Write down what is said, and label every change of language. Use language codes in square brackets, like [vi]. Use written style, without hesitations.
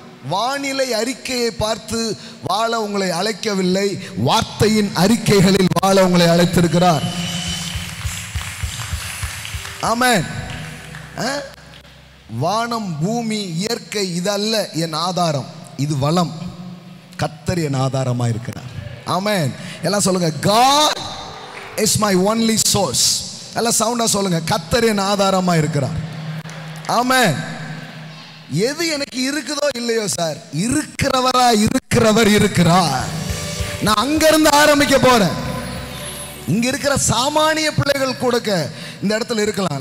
[ta] வானிலை அறிக்கையை பார்த்து வாழ உங்களை அழைக்கவில்லை, வார்த்தையின் அறிக்கைகளில் வாழ உங்களை அழைத்திருக்கிறார். ஆமென். வானம் பூமி இயற்கை இதல்ல என் ஆதாரம், இது வளம். கர்த்தர் என் ஆதாரமாக இருக்கிறார். ஆமென். எல்லாம் சொல்லுங்க, [en] God is my only source. [ta] எல்லாம் சவுண்டா சொல்லுங்க, கர்த்தர் என் ஆதாரமாக இருக்கிறார். ஆமென். எது எனக்கு இருக்குதோ இல்லையோ சார், இருக்கிறவர் இருக்கிறார். நான் அங்கிருந்து ஆரம்பிக்க போறேன். இங்க இருக்கிற சாமானிய பிள்ளைகள் கூட இந்த இடத்துல இருக்கலாம்.